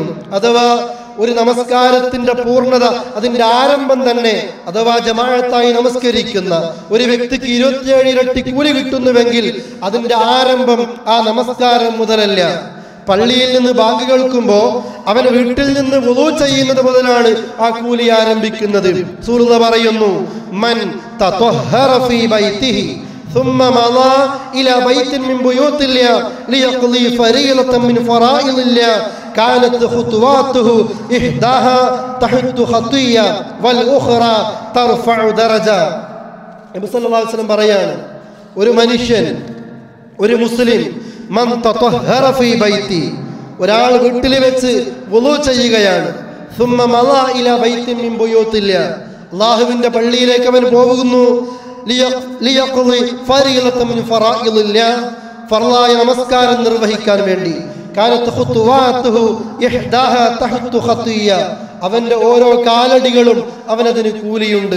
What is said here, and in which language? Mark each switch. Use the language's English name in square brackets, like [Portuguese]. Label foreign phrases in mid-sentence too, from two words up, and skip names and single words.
[Malayalam] അഥവാ ഒരു നമസ്കാരത്തിന്റെ പൂർണ്ണത, അതിന്റെ ആരംഭം തന്നെ, അഥവാ ജമാഅത്തായി നമസ്കരിക്കുന്ന ഒരു വ്യക്തിക്ക് 27 ഇരട്ടി കൂലി കിട്ടുന്നുവെങ്കിൽ അതിന്റെ ആരംഭം ആ നമസ്കാരം മുതലല്ല. പള്ളിയിൽ നിന്ന് ബാങ്ക് കേൾക്കുമ്പോൾ അവൻ വീട്ടിൽ നിന്ന് വുളൂ ചെയ്യുന്നത് മുതലാണ് ആ കൂലി ആരംഭിക്കുന്നത്. റസൂലുള്ളാഹി പറയുന്നു, [Arabic] من تطهر في بيته ثم مضى إلى بيت من بيوت الله ليقضي فريضة من فرائض الله كانت خطواته إحداها تحط خطية والأخرى ترفع درجة. [Malayalam] നബി [Arabic] صلى الله عليه وسلم [Malayalam] പറയാണ്, ഒരു മനുഷ്യൻ, ഒരു മുസ്ലിം, [Arabic] من تطهر في بيت, [Malayalam] ഒരാൾ വീട്ടിൽ വെച്ച് വുളൂ ചെയ്യുകയാണ്. [Arabic] ثم مضى إلى بيت من بيوت الله, [Malayalam] അല്ലാഹുവിന്റെ പള്ളിയിലേക്ക് അവൻ പോകുന്നു. ഫർളായ നമസ്കാരം നിർവഹിക്കാൻ വേണ്ടി. അവന്റെ ഓരോ കാലടികളും അവനതിന് കൂലിയുണ്ട്.